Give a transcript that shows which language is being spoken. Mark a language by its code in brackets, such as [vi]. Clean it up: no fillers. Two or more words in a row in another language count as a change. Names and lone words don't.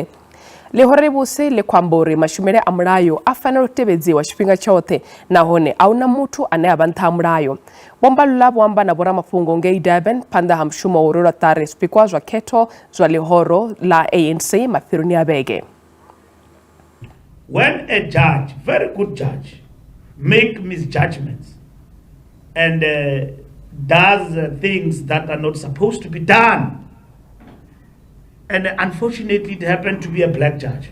[ve] Lihoro rivhusi ḽi khou amba uri mashumele a mulayo a fanela u tevhedziwa tshifhinga tshoṱhe nahone a huna muthu ane a vha nṱha ha mulayo. Vho Mbalula vho amba na vhoramafhungo ngei Durban phanḓa ha mushumo wa u rwela ṱari zwipikwa zwa khetho zwa lihoro la ANC mafhironi a vhege. [en] When a judge, very good judge, make misjudgments and does things that are not supposed to be done. And unfortunately, it happened to be a black judge.